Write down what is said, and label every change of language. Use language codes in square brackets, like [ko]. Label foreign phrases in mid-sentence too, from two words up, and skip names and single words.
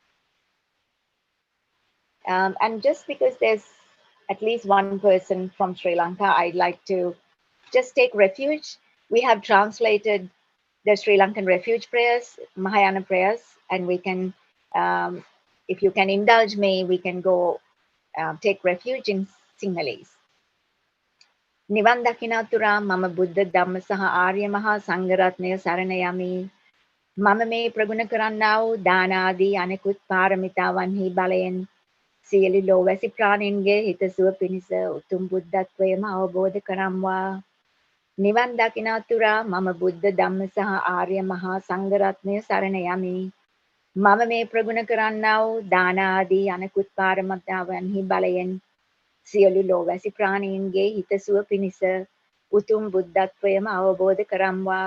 [en] And just because there's at least one person from Sri Lanka, I'd like to just take refuge. We have translated the Sri Lankan refuge prayers, Mahayana prayers, and we can, if you can indulge me, we can go take refuge in Sinhalese. [si] නිවන් දකිනාතුරා මම බුද්ධ ධම්ම සහ ආර්ය මහා සංඝරත්නය සරණයමි. මම මේ ප්‍රගුණ කරන්නාවූ දානාදී අනෙකුත් පාරමිතාවන්හි බලයෙන් සියලු ලෝවැසි ප්‍රාණීන්ගේ හිතසුව පිණිස උතුම් බුද්ධත්වයම අවබෝධ කරම්වා. නිවන් දකිනාතුරා මම බුද්ධ ධම්ම සහ ආර්ය මහා සංඝරත්නය සරණ යමි. මම මේ ප්‍රගුණ කරන්නා වූ දාන ආදී අනෙකුත් පාරමිතාවන්හි බලයෙන් සියලු ලෝවැසි ප්‍රාණීන්ගේ හිතසුව පිණිස උතුම් බුද්ධත්වයම අවබෝධ කරම්වා.